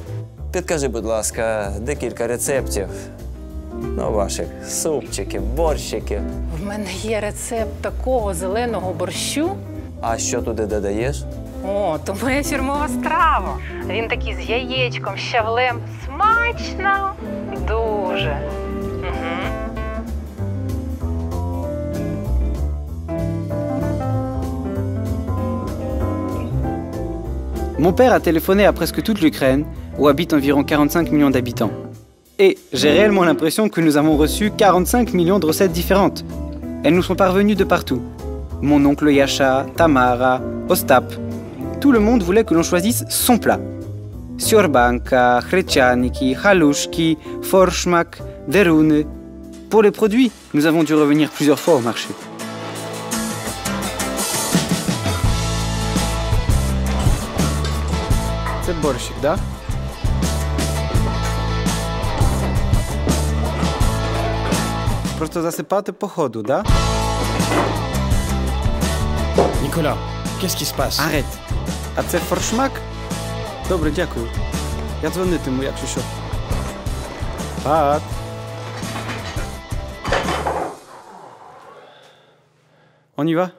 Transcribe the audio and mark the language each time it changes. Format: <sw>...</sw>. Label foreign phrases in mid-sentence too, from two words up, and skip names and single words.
<uk>Підкажи, будь ласка, декілька рецептів. Ну, ваших супчиків, борщиків. В мене є рецепт такого зеленого борщу. А що туди додаєш? О, то моя фірмова страва. Він такий з яєчком, щавлем. Смачно! Дуже.</uk> <fr>Mon père a téléphoné à presque toute l'Ukraine, où habitent environ 45 millions d'habitants. Et j'ai réellement l'impression que nous avons reçu 45 millions de recettes différentes. Elles nous sont parvenues de partout. Mon oncle Yasha, Tamara, Ostap. Tout le monde voulait que l'on choisisse son plat. Siorbanka, Chretianiki, Halushki, Forschmak, Deruny. Pour les produits, nous avons dû revenir plusieurs fois au marché.</fr> <uk>Це борщик, да? Просто засипати по ходу, да?</uk> <fr>Nicolas, qu'est-ce qui se passe? Arrête.</fr> <uk>А це форшмак? Добре, дякую. Я дзвонитиму, якщо що. Пат.</uk> <fr>On y va?</fr>